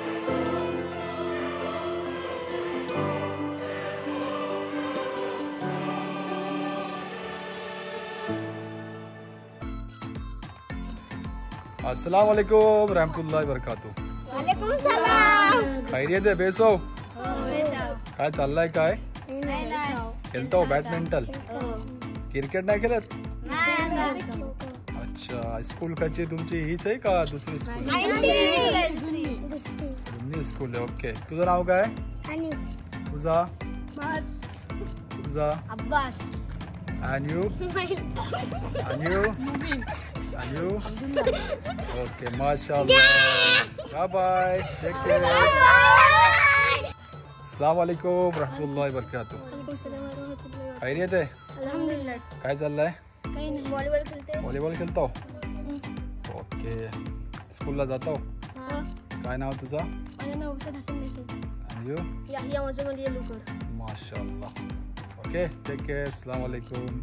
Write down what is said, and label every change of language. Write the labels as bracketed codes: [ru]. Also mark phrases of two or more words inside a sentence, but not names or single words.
[ar] السلام عليكم ورحمة الله وبركاته. وعليكم السلام. [mr] खैरियत आहे बेसो? काय चाललंय? काय नाही खेळतो? बॅडमिंटन, क्रिकेट नाही खेळत? नाही अच्छा, स्कूल कच्ची तुमची हीच आहे का दुसरी स्कूल? दोन्ही स्कूल आहे. ओके. तुझं नाव काय? तुझा अब्बास. [en] आणि You? Okay, माशाअल्लाह. Bye. Take care. [ar] السلام عليكم ورحمة الله وبركاته. [mr] खैरियत आहे? अल्हम्दुलिल्लाह. काय चाललंय? काही नाही. व्हॉलीबॉल खेळते. व्हॉलीबॉल खेळतो? ओके. स्कूलला जातो? काय नाव तुझं? माझं नाव उस्ताद हसन नशीद. आणि यू? याहिया मौसम लुकर. माशाअल्लाह. [en] Okay, take care. [ar] السلام عليكم.